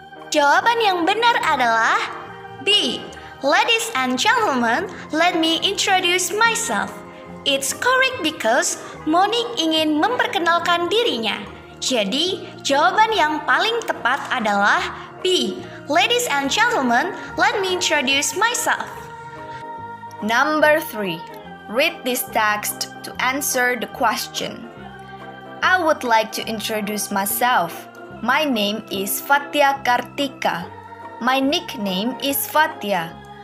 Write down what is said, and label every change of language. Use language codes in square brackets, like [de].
[id] Jawaban yang benar adalah B. [en] Ladies and gentlemen, let me introduce myself. It's correct because Monique [id] ingin memperkenalkan dirinya. Jadi, jawaban yang paling tepat adalah B. [en] Ladies and gentlemen, let me introduce myself. Number 3. Read this text to answer the question. I would like to introduce myself. My name is Fatia Kartika. My nickname is Fatia.